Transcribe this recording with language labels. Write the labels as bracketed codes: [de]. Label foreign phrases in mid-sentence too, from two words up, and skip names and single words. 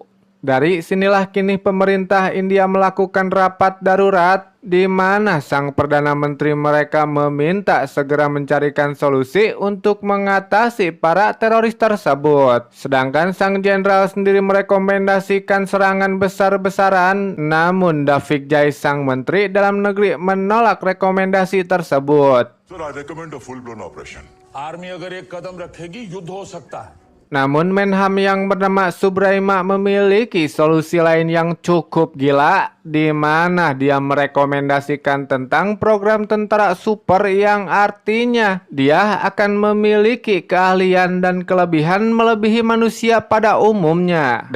[id] Dari sinilah kini pemerintah India melakukan rapat darurat di mana sang Perdana Menteri mereka meminta segera mencarikan solusi untuk mengatasi para teroris tersebut. Sedangkan sang jenderal sendiri merekomendasikan serangan besar-besaran, namun David Jai sang Menteri Dalam Negeri menolak rekomendasi tersebut. [en] Sir, I recommend a full-blown operation. [hi] आर्मी अगर एक कदम रखेगी युद्ध हो सकता है. [id] Namun Menham yang bernama Subraima memiliki solusi lain yang cukup gila, di mana dia merekomendasikan tentang program tentara super yang artinya dia akan memiliki keahlian dan kelebihan melebihi manusia pada umumnya.